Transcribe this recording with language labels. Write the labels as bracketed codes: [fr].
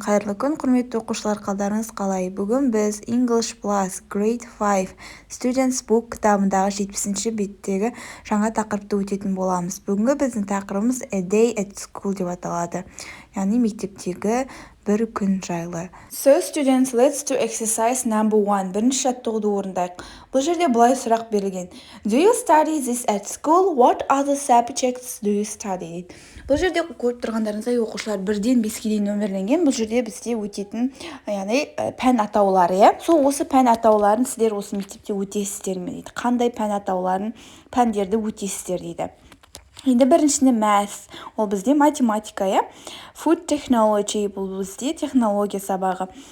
[kk] Қайырлы күн, құрметті оқушылар, қалдарыңыз қалай? Бүгін біз English Plus Grade 5 Students Book кітабындағы 70-ші беттегі жаңа тақырыпты өтетін боламыз. Бүгінгі біздің тақырыбымыз A Day at School деп аталады. Яғни мектептегі бір күн жайлы. [en] So, students, let's do exercise number 1. [kk] Бірінші жаттығуды орындайық. Бұл жерде былай сұрақ берілген. [en] Do you study this at school? What other subjects do you study? [kk] Бұл жерде көріп тұрғандарыңыздай оқушылар 1-ден 5-ге дейін нөмірленген. Бұл жерде бізде өтетін, яғни пән атаулары, Сол осы пән атауларын сіздер осы мектепте өтесіздер ме дейді. Қандай пән атауларын, пәндерді өтесіздер дейді. Енді біріншісінде math, ол бізде математика, Food technology, бұл бізде технология сабағы.